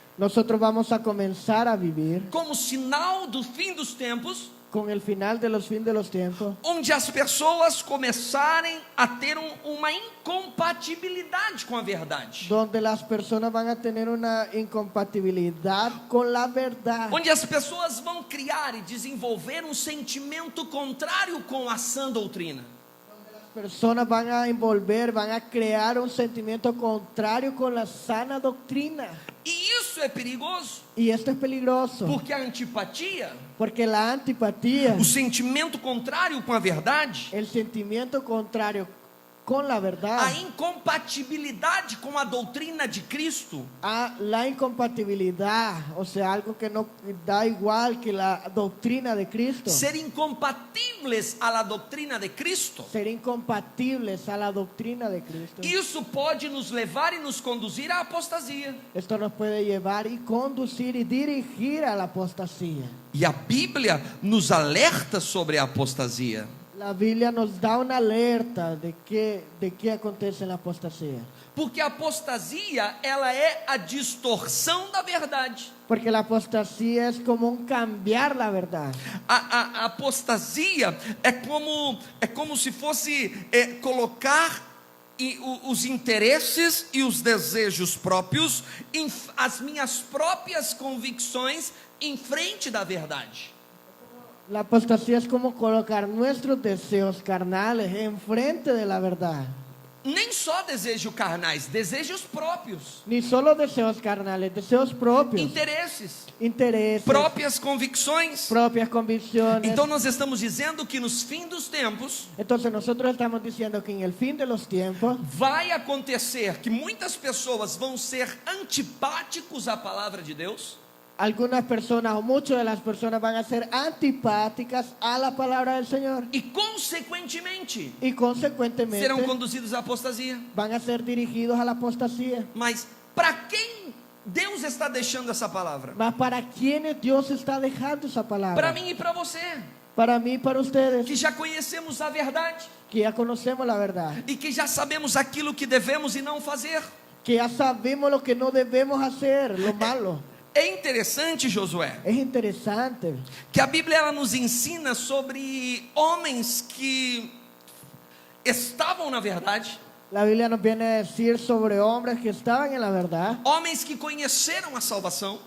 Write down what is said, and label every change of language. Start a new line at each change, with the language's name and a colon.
Spanish: nosotros vamos a comenzar a vivir
Portuguese: como sinal do fim dos tempos,
Spanish: con el final de los fin de los tiempos,
Portuguese: onde as pessoas começarem a ter uma incompatibilidade com a verdade,
Spanish: donde las personas van a tener una incompatibilidad con la verdad,
Portuguese: onde as pessoas vão criar e desenvolver um sentimento contrário com a sã doutrina.
Spanish: personas van a envolver, van a crear un sentimiento contrario con la sana doctrina.
Portuguese: E isso é perigoso,
Spanish: Y esto es peligroso,
Portuguese: porque a antipatia,
Spanish: porque la antipatía,
Portuguese: o sentimento contrário com a verdade,
Spanish: el sentimiento contrario con la verdad,
Portuguese: a incompatibilidade com a doutrina de Cristo,
Spanish: a la incompatibilidad, o sea, algo que no da igual que la doctrina de Cristo,
Portuguese: ser incompatíveis à doutrina de Cristo.
Spanish: ser incompatibles a la doctrina de Cristo.
Portuguese: Isso pode nos levar e nos conduzir à apostasia.
Spanish: Esto nos puede llevar y conducir y dirigir a la apostasía.
Portuguese: E a Bíblia nos alerta sobre a apostasia.
Spanish: La Biblia nos da una alerta de qué acontece en la apostasía.
Portuguese: Porque a apostasia, ela é a distorção da verdade.
Spanish: Porque la apostasía es como un cambiar la verdad.
Portuguese: A apostasia é como se fosse colocar os interesses e os desejos próprios, as minhas próprias convicções em frente da verdade.
Spanish: La apostasía es como colocar nuestros deseos carnales enfrente de la verdad.
Portuguese: Nem só desejos carnais, desejos próprios,
Spanish: Ni solo deseos carnales, deseos propios, intereses,
Portuguese: próprias convicções.
Spanish: propias convicciones.
Portuguese: Então nós estamos dizendo que nos fins dos tempos
Spanish: Entonces nosotros estamos diciendo que en el fin de los tiempos
Portuguese: vai acontecer que muitas pessoas vão ser antipáticos à palavra de Deus,
Spanish: algunas personas o muchas de las personas van a ser antipáticas a la palabra del Señor
Portuguese: e consequentemente
Spanish: y consecuentemente
Portuguese: serão conduzidos à apostasia.
Spanish: van a ser dirigidos a la apostasía.
Portuguese: Mas para quem Deus está deixando essa palavra?
Spanish: Mas para quienes Dios está dejando esa palabra?
Portuguese: Para mim e para você,
Spanish: Para mí y para ustedes,
Portuguese: que já conhecemos a verdade
Spanish: que ya conocemos la verdad,
Portuguese: e que já sabemos aquilo que devemos e não fazer.
Spanish: que ya sabemos lo que no debemos hacer, lo malo.
Portuguese: É interessante, Josué,
Spanish: Es interesante
Portuguese: que a Bíblia ela nos ensina sobre homens que estavam na verdade,
Spanish: La Biblia nos viene a decir sobre hombres que estaban en la verdad,
Portuguese: homens que conheceram a salvação,